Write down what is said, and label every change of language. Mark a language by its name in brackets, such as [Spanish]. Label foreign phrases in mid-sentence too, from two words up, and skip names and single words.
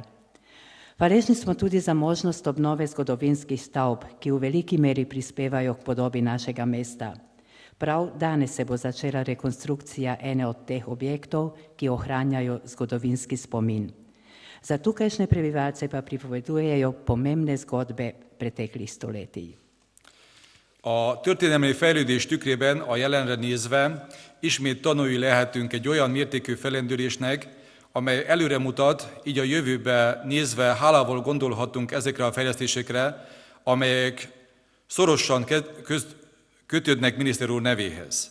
[Slovenian] Hvaležni smo tudi za možnost obnove zgodovinskih stavb, ki v veliki meri prispevajo k podobi našega mesta. Prav danes se bo začela rekonstrukcija ene od teh objektov, ki ohranjajo zgodovinski spomin. Za tukajšnje prebivalce pa pripovedujejo pomembne zgodbe preteklih stoletij. [Hungarian] A történelmi fejlődés tükrében a jelenre nézve ismét tanúi lehetünk egy olyan mértékű fellendülésnek, amely előre mutat, így a jövőbe nézve hálával gondolhatunk ezekre a fejlesztésekre, amelyek szorosan kötődnek miniszter úr nevéhez.